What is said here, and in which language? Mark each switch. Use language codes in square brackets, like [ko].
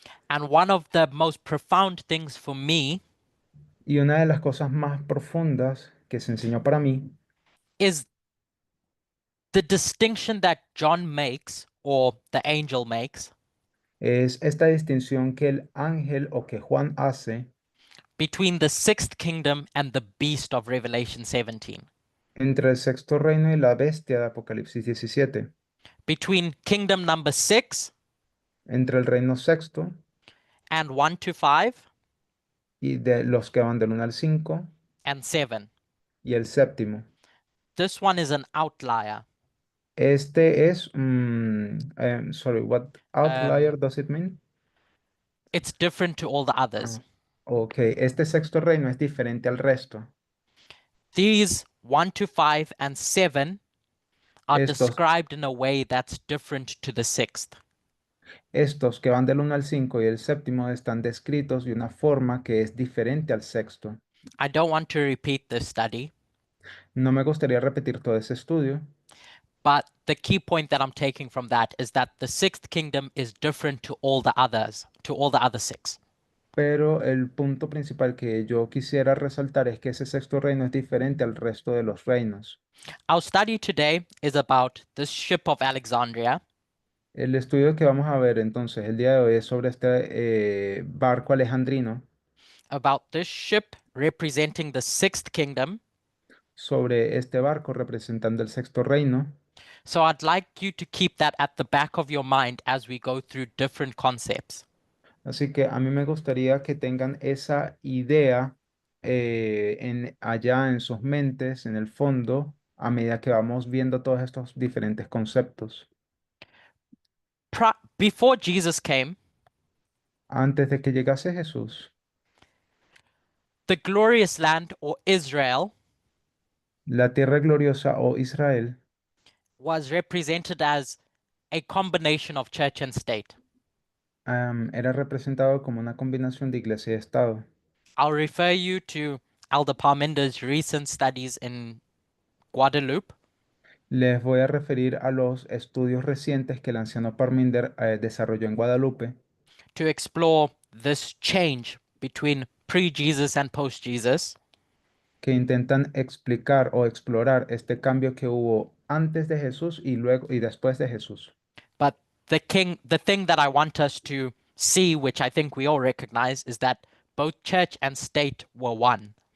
[en] And one of the most profound things for me [es] Y una de las cosas más profundas que se enseñó para mí [en] is the distinction that John makes, or the angel makes, [es] es esta distinción que el ángel o que Juan hace [en] between the sixth kingdom and the beast of Revelation 17, [es] entre el sexto reino y la bestia de Apocalipsis 17, [en] between kingdom number 6 [es] entre el reino sexto [en] and 1 to 5 [es] y de los que van del 1 al 5 [en] and 7. [es] y el séptimo. [en] This one is an outlier. [es] Este es, [en] sorry, what outlier Um, does it mean? it's different to all the others. [es] Ok, este sexto reino es diferente al resto. [en] These 1 to 5 and 7 are [es] Estos, [en] described in a way that's different to the sixth. [es] estos que van del 1 al 5 y el séptimo están descritos de una forma que es diferente al sexto. [en] I don't want to repeat this study, [es] No me gustaría repetir todo ese estudio, [en] but the key point that I'm taking from that is that the sixth kingdom is different to all the others, to all the other six. [es] pero el punto principal que yo quisiera resaltar es que ese sexto reino es diferente al resto de los reinos. [en] Our study today is about this ship of Alexandria, [es] El estudio que vamos a ver entonces el día de hoy es sobre este barco alejandrino, [en] about this ship representing the sixth kingdom. [es] sobre este barco representando el sexto reino. [en] So I'd like you to keep that at the back of your mind as we go through different concepts. [es] Así que a mí me gustaría que tengan esa idea allá en sus mentes, en el fondo, a medida que vamos viendo todos estos diferentes conceptos. [en] Before Jesus came, [es] Antes de que llegase Jesús, [en] the glorious land, or Israel, [es] la tierra gloriosa o Israel [en] was represented as a combination of church and state. [es] era representado como una combinación de iglesia y Estado. [en] I'll refer you to Elder Parminder's recent studies in Guadeloupe, [es] Les voy a referir a los estudios recientes que el anciano Parminder desarrolló en Guadalupe, [en] to explore this change between pre-Jesus and post-Jesus, [es] que intentan explicar o explorar este cambio que hubo antes de Jesús y luego y después de Jesús. [en] but the thing that I want us to see, which I think we all recognize, is that both church and state were one.